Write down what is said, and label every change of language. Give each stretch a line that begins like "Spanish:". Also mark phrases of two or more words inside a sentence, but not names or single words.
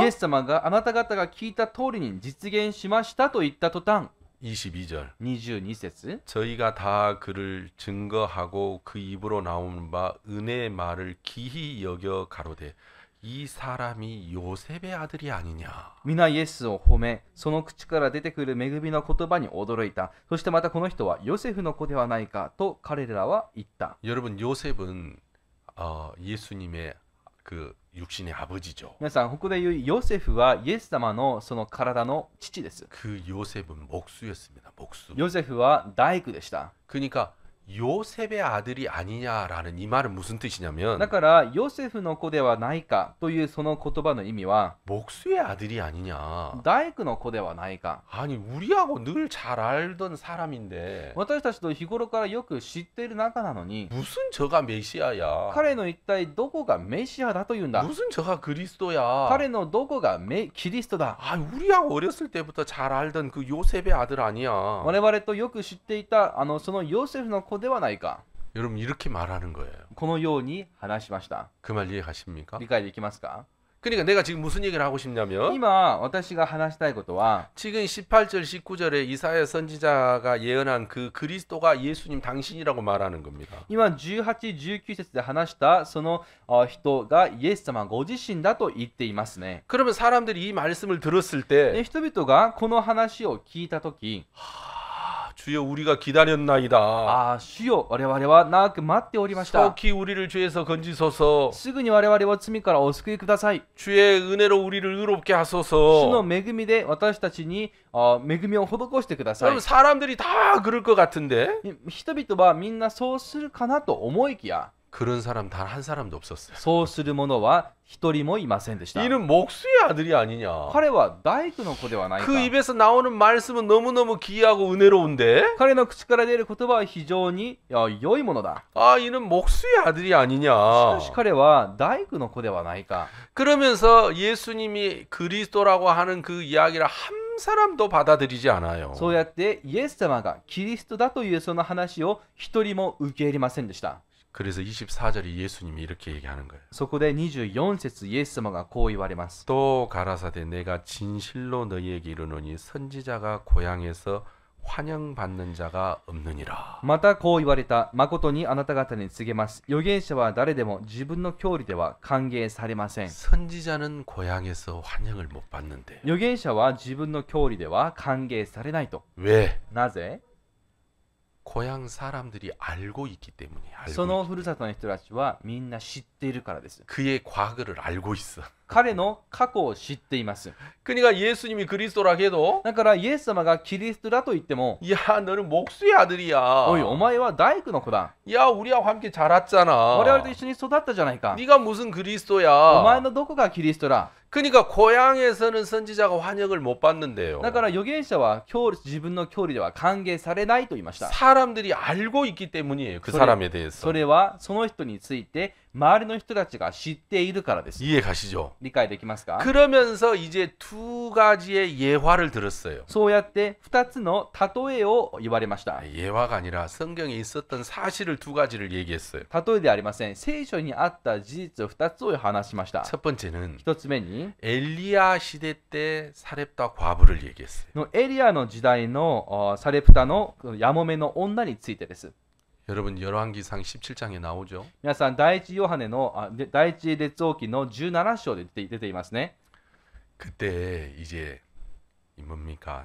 Japanese: イエス様があなた方が聞いた通りに実現しましたと言った途端、
Korean: 22절
Japanese: 22節
Korean: 저희가 다 그를 증거하고 그 입으로 나오는 바 은혜의 말을 기히 여겨 가로되 이 사람이 요셉의 아들이 아니냐.
Japanese: 皆イエスを褒め、その口から出てくる恵みの言葉に驚いた。そしてまたこの人はヨセフの子ではないかと彼らは言った。
Korean: 여러분 요셉은 예수님의 그 육신의 아버지죠.
Japanese: 皆さん、ここで言うヨセフはイエス様のその体の父です。
Korean: 그 요셉은 목수였습니다. 목수.
Japanese: ヨセフは大工でした。
Korean: 그러니까 요셉의 아들이 아니냐라는 이 말은 무슨 뜻이냐면
Japanese: だからヨセフの子ではないかというその言葉の意味は
Korean: 목수의 아들이 아니냐.
Japanese: 大工の子ではないか。
Korean: 아니 우리하고 늘 잘 알던 사람인데
Japanese: 私たちと日頃からよく知っている仲なのに、
Korean: 무슨 저가 메시아야.
Japanese: 彼の一体どこがメシアだというんだ。
Korean: 무슨 저가 그리스도야.
Japanese: 彼のどこがキリストだ。
Korean: 아, 우리하고 어렸을 때부터 잘 알던 그 요셉의 아들 아니야.
Japanese: 我々とよく知っていたそのヨセフの子ではないか。
Korean: 여러분 이렇게 말하는 거예요.
Japanese: このように話しました。
Korean: 그 말 이해가십니까?
Japanese: 理解できますか？
Korean: 그러니까 내가 지금 무슨 얘기를 하고 싶냐면
Japanese: 今私が話したいことは
Korean: 지금 18절 19절에 이사야 선지자가 예언한 그 그리스도가 예수님 당신이라고 말하는 겁니다.
Japanese: 今18、19節で話したその人がイエス様ご自身だと言っていますね。
Korean: 그러면 사람들이 이 말씀을 들었을
Japanese: で
Korean: 때
Japanese: 人々がこの話を聞いたとき、
Korean: 주여 우리가 기다렸나이다.
Japanese: ああ、主よ、我々は長く待っておりました。
Korean: 속히 우리를 죄에서 건지소서.
Japanese: すぐに我々を罪からお救いください。
Korean: 주의 은혜로 우리를 의롭게
Japanese: 主の
Korean: 하소서.
Japanese: 恵みで私たちに恵みを施してください
Korean: 그럼 。 사람들이 다 그럴 것 같은데
Japanese: 人々はみんなそうするかなと思いきや、
Korean: 그런 사람 단 한 사람도 없었어요.
Japanese: そうする者は一人もいませんでした。
Korean: 이는 목수의 아들이 아니냐.
Japanese: 彼は大工の子ではないか。
Korean: 그 입에서 나오는 말씀은 너무너무 귀하고 은혜로운데
Japanese: 彼の口から出る言葉は非常に良いものだ。
Korean: 아 이는 목수의 아들이
Japanese: し
Korean: 아니냐.
Japanese: かし彼は大工の子ではないか。
Korean: 그러면서 예수님이 그리스도라고 하는 그 이야기를 한 사람도 받아들이지 않아요.
Japanese: そうやってイエス様がキリストだというその話を一人も受け入れませんでした。
Korean: 그래서 24절에 예수님이 이렇게 얘기하는 거예요.
Japanese: そこで24節イエス様がこう言われます。
Korean: 또 가라사대 내가 진실로 너희에게 이르노니 선지자가 고향에서 환영받는 자가 없느니라.
Japanese: またこう言われた。誠にあなた方に告げます。預言者は誰でも自分の郷里では歓迎されません。
Korean: 선지자는 고향에서 환영을 못 받는데
Japanese: 預言者は自分の郷里では歓迎されないと。
Korean: 왜?
Japanese: なぜ？
Korean: 고향 사람들이 알고 있기 때문이야.
Japanese: そのふるさとの人たちはみんな知っているからです。
Korean: 그의 과거를 알고 있어.
Japanese: 彼の過去を知っています。
Korean: 그러니까 예수님이 그리스도라 해도
Japanese: だからイエス様がキリストだと言っても、
Korean: 야 너는 목수의 아들이야.
Japanese: おい、お前は大工の子だ。
Korean: 야 우리하고 함께 자랐잖아.
Japanese: 我々と一緒に育ったじゃないか。
Korean: 네가 무슨
Japanese: お
Korean: 그리스도야.
Japanese: 前のどこがキリストだ。
Korean: 그러니까 고향에서는 선지자가 환영을 못 받는데요.
Japanese: だから預言者は自分の郷里では歓迎されないと言いました。
Korean: 사람들이 알고 있기 때문이에요. 그 소리- 사람에 대해서.
Japanese: それはその人について周りの人たちが知っているからです。
Korean: 이해 가시죠?
Japanese: 理解できますか？
Korean: 그러면서 이제 두 가지의 예화를 들었어요.
Japanese: そうやって2つの例えを言われました。
Korean: 예화가 아니라 성경에 있었던 사실을 두 가지를 얘기했어요.
Japanese: 例えではありません。聖書にあった事実を2つを話しました。
Korean: 첫 번째는
Japanese: 1 つ目に、
Korean: 엘리야 시대 때 사렙다 과부를 얘기했어요.
Japanese: のエリアの時代のサレプタのやもめの女についてです。
Korean: 여러분 열왕기상 17장에 나오죠.
Japanese: 皆さん、第一ヨハネの第一列王記の17章で出ていますね。
Korean: 그때 이제 이 뭡니까?